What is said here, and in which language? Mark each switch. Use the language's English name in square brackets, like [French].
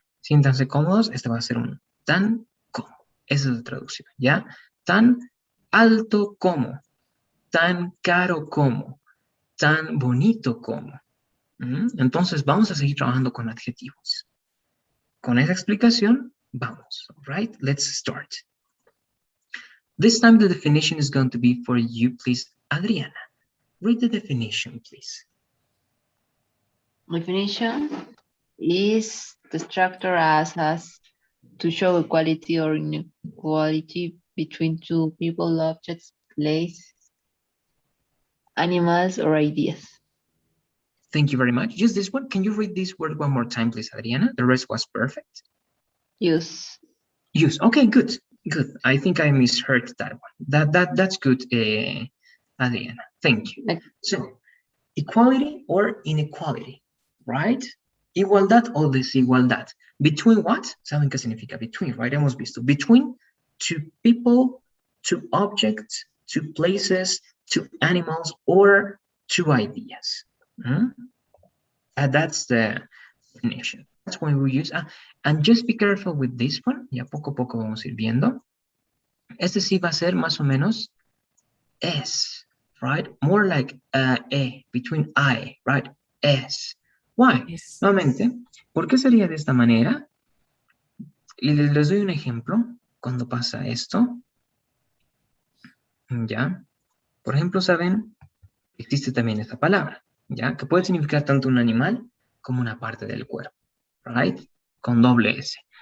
[Spanish] Siéntanse cómodos, este va a ser un tan como. Esa es la traducción, ¿ya? Tan alto como, tan caro como, tan bonito como. Entonces vamos a seguir trabajando con adjetivos. Con esa explicación, vamos. [English] Right? Let's start. This time the definition is going to be for you, please, Adriana. Read the definition, please. Definition is the structure as to show equality or inequality between two people, objects, places, animals, or ideas. Thank you very much. Just this one. Can you read this word one more time, please, Adriana? The rest was perfect. Use. Use. Okay, good. Good. I think I misheard that one. That's good, Adriana. Thank you. Okay. So, equality or inequality, right? [Spanish] Igualdad o desigualdad. [English] Between what? [Spanish] ¿Saben qué significa between, right? Hemos visto. [English] Between two people, two objects, two places, two animals, or two ideas. That's the definition. That's when we use, and just be careful with this one. [Spanish] Ya poco a poco vamos a ir viendo. Este sí va a ser más o menos S, right? [English] More like between I, right? S. Why? Yes. [Spanish] Nuevamente, ¿por qué sería de esta manera? Y les doy un ejemplo cuando pasa esto. ¿Ya? Por ejemplo, ¿saben? Existe también esta palabra, ¿ya? Que puede significar tanto un animal como una parte del cuerpo, right? Con doble S.